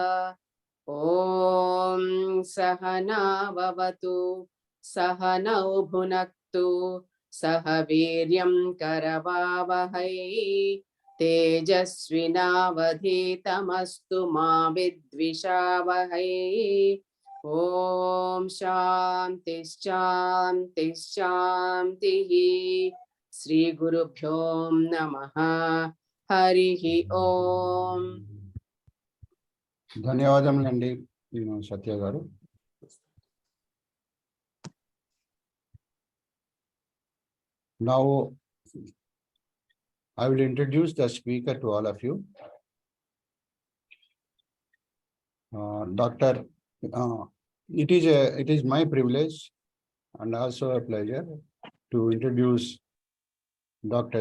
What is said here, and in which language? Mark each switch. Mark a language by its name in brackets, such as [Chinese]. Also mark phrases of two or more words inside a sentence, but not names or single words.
[Sanskrit] ॐ सहना भवतु सहनौ भुनक्तु सह वीर्यं करवावहै तेजस्विनावधीतमस्तु मा विद्विषावहै। ॐ शान्ति शान्ति शान्तिः। श्री गुरुभ्यो नमः। हरिः ओम्। [Telugu] ధన్యవాదములండి సత్య గారు. [English] Now I will introduce the speaker to all of you. Doctor, it is my privilege and also a pleasure to introduce Dr.